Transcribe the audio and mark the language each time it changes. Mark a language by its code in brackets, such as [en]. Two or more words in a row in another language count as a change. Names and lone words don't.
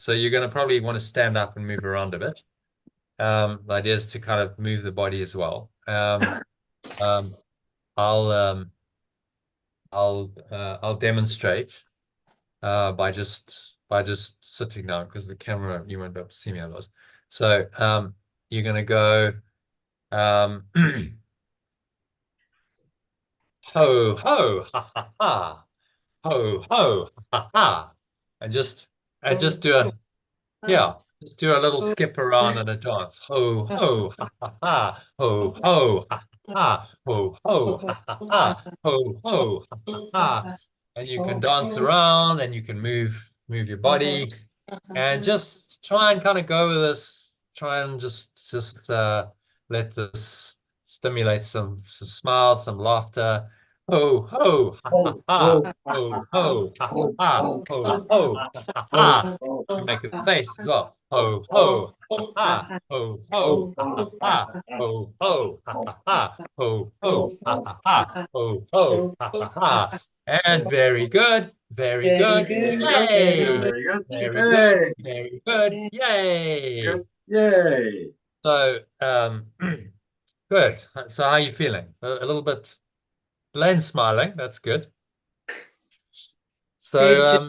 [en] So you're going to probably want to stand up and move around a bit. The idea is to kind of move the body as well. I'll demonstrate by just sitting down because the camera, you won't be able to see me otherwise. So you're going to go ho ho ha ha ha, ho ho ha ha, and just do a just do a little skip around and a dance. Ho ho ha ha ha, ho ho ha ha, ho ho ha ha ha, ho ho ha ha ha. And you can dance around and you can move your body and just try and kind of go with this. Try and just let this stimulate some smiles, some laughter. Ho ho ha ha ha, ho ho ha ha ha, ho ho ha ha ha. You make a face as well. Ho ho ha ha, ho ho ha ha, ho ho ha ha, ho ho ha ha, ho ho ha ha. And very good, very good, yay! Very good. Very Yay. good, very good, yay! Good. Yay. So, good. So, how are you feeling? A little bit plain smiling. That's good. So,